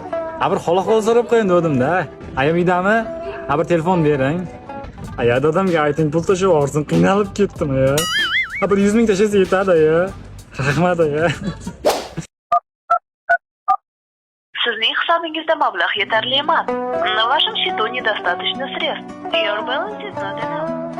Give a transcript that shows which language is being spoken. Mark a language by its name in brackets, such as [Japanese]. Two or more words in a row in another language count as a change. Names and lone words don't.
[Uzbek] Ha, bir xola-xola so'rab qo'yin dedim-da. Ayam uydami? Ha, bir telefon bering. Aya dadamga ayting, pul tashab yuborsin, qiynalib ketdim ya. Ha, bir 100 ming tashasa yetadi ya. Rahmat ya. Sizning hisobingizda mablag' yetarli emas. [Russian] На вашем счету недостаточно средств. [English] Your balance is not enough.